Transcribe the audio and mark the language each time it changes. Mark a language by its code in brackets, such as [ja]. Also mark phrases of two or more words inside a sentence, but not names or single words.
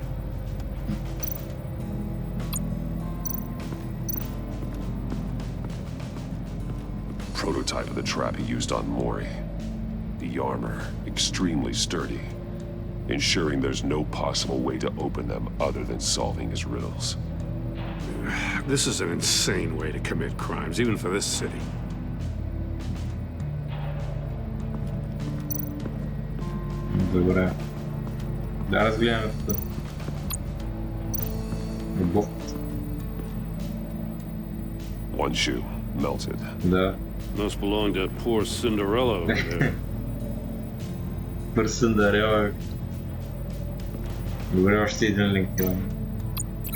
[en] Prototype of the trap he used on Mori. The armor, extremely sturdy, ensuring there's no possible way to open them other than solving his riddles. This is an insane way to commit crimes, even for this city. [bg] Добре. Да разгледаме тук. Любов. [en] One shoe, melted. [bg] Да. [en] Must belong to poor Cinderella over there. Poor Cinderella. [bg] Добре, още един линк имаме.